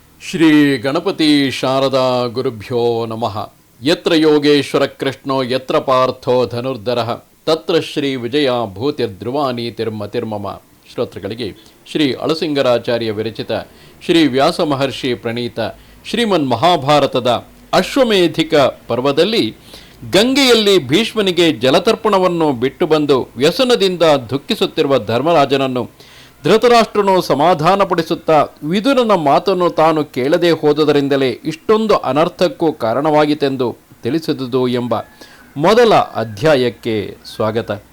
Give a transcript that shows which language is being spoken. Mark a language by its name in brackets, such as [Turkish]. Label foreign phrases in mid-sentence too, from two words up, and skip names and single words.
[Sanskrit] ಶ್ರೀ ಗಣಪತಿ ಶಾರದಾ ಗುರುಭ್ಯೋ ನಮಃ. ಯತ್ರ ಯೋಗೇಶ್ವರ ಕೃಷ್ಣೋ ಯತ್ರ ಪಾರ್ಥೋ ಧನುರ್ಧರಃ ತತ್ರ ಶ್ರೀ ವಿಜಯ ಭೂತಿರ್ಧ್ರುವಾನೀತಿರ್ಮತಿರ್ಮಮ. [Kannada] ಶ್ರೋತೃಗಳಿಗೆ ಶ್ರೀ ಅಳಸಿಂಗರಾಚಾರ್ಯ ವಿರಚಿತ ಶ್ರೀ ವ್ಯಾಸ ಮಹರ್ಷಿ ಪ್ರಣೀತ ಶ್ರೀಮನ್ ಮಹಾಭಾರತದ ಅಶ್ವಮೇಧಿಕ ಪರ್ವದಲ್ಲಿ ಗಂಗೆಯಲ್ಲಿ ಭೀಷ್ಮನಿಗೆ ಜಲತರ್ಪಣವನ್ನು ಬಿಟ್ಟು ಬಂದು ವ್ಯಸನದಿಂದ ದುಃಖಿಸುತ್ತಿರುವ ಧರ್ಮರಾಜನನ್ನು ಧೃತರಾಷ್ಟ್ರನು ಸಮಾಧಾನಪಡಿಸುತ್ತಾ ವಿದುರನ ಮಾತನ್ನು ತಾನು ಕೇಳದೆ ಹೋದುದರಿಂದಲೇ ಇಷ್ಟೊಂದು ಅನರ್ಥಕ್ಕೂ ಕಾರಣವಾಗಿತೆಂದು ತಿಳಿಸಿದುದು ಎಂಬ ಮೊದಲ ಅಧ್ಯಾಯಕ್ಕೆ ಸ್ವಾಗತ.